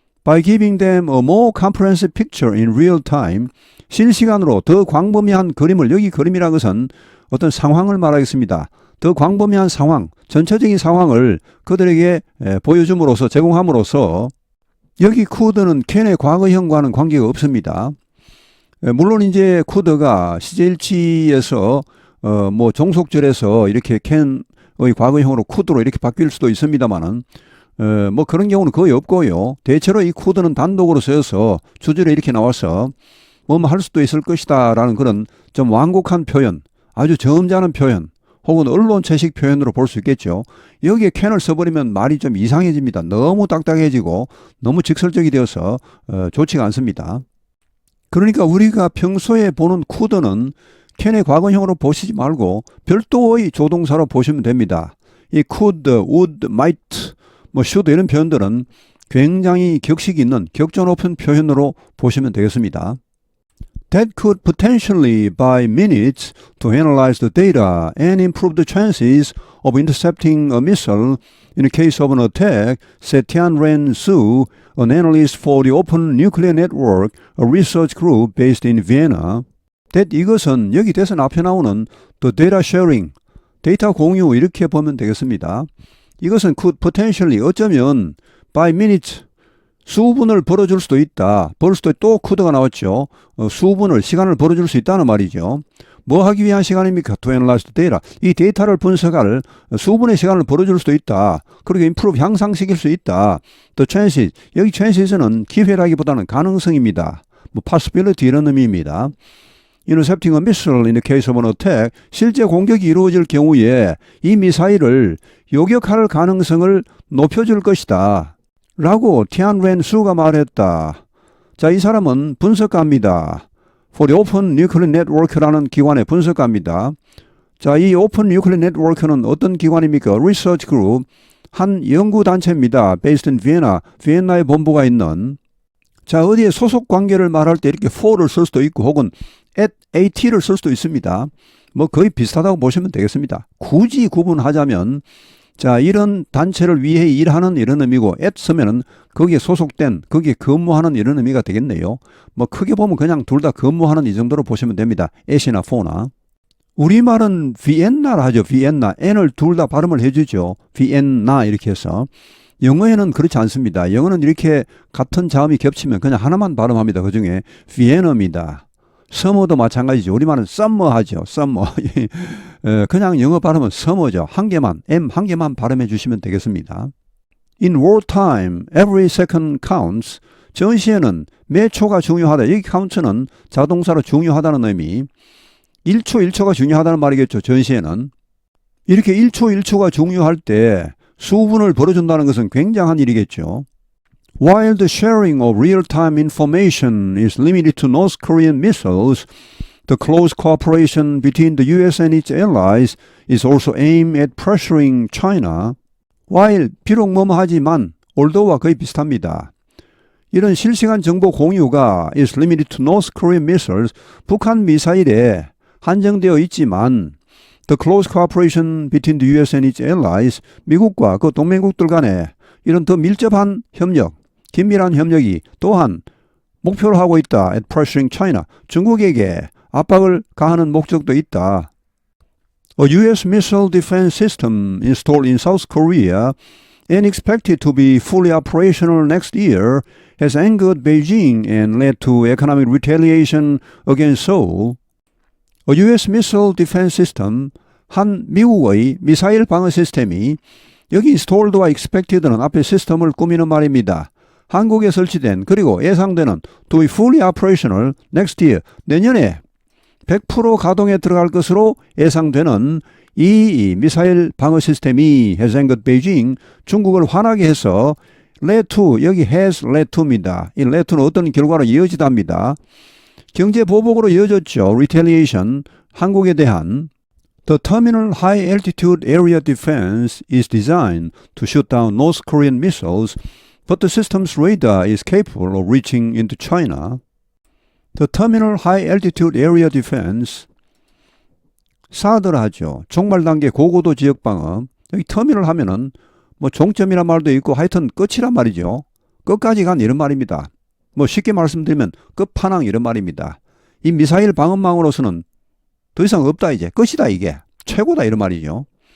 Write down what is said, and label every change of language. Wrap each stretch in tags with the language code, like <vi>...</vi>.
<en>By giving them a more comprehensive picture in real time,</en> <ko>실시간으로 더 광범위한 그림을, 여기 그림이라는 것은 어떤 상황을 말하겠습니다. 더 광범위한 상황, 전체적인 상황을 그들에게 보여줌으로써, 제공함으로써 여기 could는 캔의 과거형과는 관계가 없습니다. 물론 이제 could가 시제일치에서 뭐 종속절에서 이렇게 캔의 과거형으로 could로 이렇게 바뀔 수도 있습니다만은 뭐 그런 경우는 거의 없고요. 대체로 이 could는 단독으로 쓰여서 주절에 이렇게 나와서 뭐 할 수도 있을 것이다 라는 그런 좀 완곡한 표현, 아주 점잖은 표현, 혹은 언론체식 표현으로 볼 수 있겠죠. 여기에 can을 써버리면 말이 좀 이상해집니다. 너무 딱딱해지고 너무 직설적이 되어서 좋지가 않습니다. 그러니까 우리가 평소에 보는 could는 can의 과거형으로 보시지 말고 별도의 조동사로 보시면 됩니다. 이 could, would, might, 뭐 should 이런 표현들은 굉장히 격식 있는, 격조 높은 표현으로 보시면 되겠습니다.</ko> <en>That could potentially buy minutes to analyze the data and improve the chances of intercepting a missile in the case of an attack, said Tianren Su, an analyst for the Open Nuclear Network, a research group based in Vienna.</en> <ko>That 이것은 여기 대선 앞에 나오는</ko> <en>the data sharing,</en> <ko>데이터 공유 이렇게 보면 되겠습니다. 이것은</ko> <en>could potentially,</en> <ko>어쩌면</ko> <en>by minutes,</en> <ko>수분을 벌어줄 수도 있다. 벌 수도 또 could가 나왔죠. 수분을, 시간을 벌어줄 수 있다는 말이죠. 뭐 하기 위한 시간입니까?</ko> <en>To analyze the data.</en> <ko>이 데이터를 분석할 수분의 시간을 벌어줄 수도 있다. 그리고 improve, 향상시킬 수 있다.</ko> <en>The chances,</en> <ko>여기 chances는 기회라기보다는 가능성입니다. 뭐 possibility 이런 의미입니다.</ko> <en>Intercepting a missile in the case of an attack,</en> <ko>실제 공격이 이루어질 경우에 이 미사일을 요격할 가능성을 높여줄 것이다. 라고 티안렌 수가 말했다. 자, 이 사람은 분석가입니다. For the Open Nuclear Network라는 기관의 분석가입니다. 자, 이 Open Nuclear Network는 어떤 기관입니까? Research Group, 한 연구단체입니다.</ko> <en>Based in Vienna,</en> <ko>비엔나에 본부가 있는. 자, 어디에 소속 관계를 말할 때 이렇게 for를 쓸 수도 있고 혹은 at를 쓸 수도 있습니다. 뭐 거의 비슷하다고 보시면 되겠습니다. 굳이 구분하자면 자, 이런 단체를 위해 일하는 이런 의미고 at 쓰면은 거기에 소속된, 거기에 근무하는 이런 의미가 되겠네요. 뭐 크게 보면 그냥 둘 다 근무하는 이 정도로 보시면 됩니다. at이나 for나. 우리말은 비엔나라 하죠. 비엔나. n을 둘 다 발음을 해주죠. 비엔나 이렇게 해서. 영어에는 그렇지 않습니다. 영어는 이렇게 같은 자음이 겹치면 그냥 하나만 발음합니다. 그 중에 비엔어입니다. 서머도 마찬가지죠. 우리말은 썸머 하죠. 썸머. 그냥 영어 발음은 서머죠. 한 개만, M 한 개만 발음해 주시면 되겠습니다.</ko> <en>In wartime, every second counts.</en> <ko>전시에는 매 초가 중요하다. 여기 count는 자동사로 중요하다는 의미. 1초 1초가 중요하다는 말이겠죠. 전시에는. 이렇게 1초 1초가 중요할 때 수분을 벌어준다는 것은 굉장한 일이겠죠.</ko> <en>While the sharing of real-time information is limited to North Korean missiles, the close cooperation between the US and its allies is also aimed at pressuring China.</en> <ko>While, 비록 뭐뭐하지만, although와 거의 비슷합니다. 이런 실시간 정보 공유가</ko> <en>is limited to North Korean missiles,</en> <ko>북한 미사일에 한정되어 있지만</ko> <en>the close cooperation between the US and its allies,</en> <ko>미국과 그 동맹국들 간에 이런 더 밀접한 협력, 긴밀한 협력이 또한 목표로 하고 있다.</ko> <en>at pressuring China,</en> <ko>중국에게 압박을 가하는 목적도 있다.</ko> <en>A U.S. missile defense system installed in South Korea and expected to be fully operational next year has angered Beijing and led to economic retaliation against Seoul. A U.S. missile defense system,</en> <ko>한 미국의 미사일 방어 시스템이 여기 installed와 expected는 앞에 시스템을 꾸미는 말입니다. 한국에 설치된 그리고 예상되는</ko> <en>to be fully operational next year,</en> <ko>내년에 100% 가동에 들어갈 것으로 예상되는 이 미사일 방어 시스템이</ko> <en>has angered Beijing,</en> <ko>중국을 화나게 해서 led to, 여기</ko> <en>has led to</en> <ko>입니다. 이 led to는 어떤 결과로 이어지답니다. 경제 보복으로 이어졌죠. retaliation, 한국에 대한.</ko> <en>The Terminal High Altitude Area Defense is designed to shoot down North Korean missiles, but the system's radar is capable of reaching into China.</en> <ko>The Terminal High Altitude Area Defense, 사드라 하죠. 종말 단계 고고도 지역 방어. 여기 터미널 하면은 뭐 종점이란 말도 있고 하여튼 끝이란 말이죠. 끝까지 간 이런 말입니다. 뭐 쉽게 말씀드리면 끝판왕 이런 말입니다. 이 미사일 방어망으로서는 더 이상 없다 이제 끝이다 이게 최고다 이런 말이죠.</ko>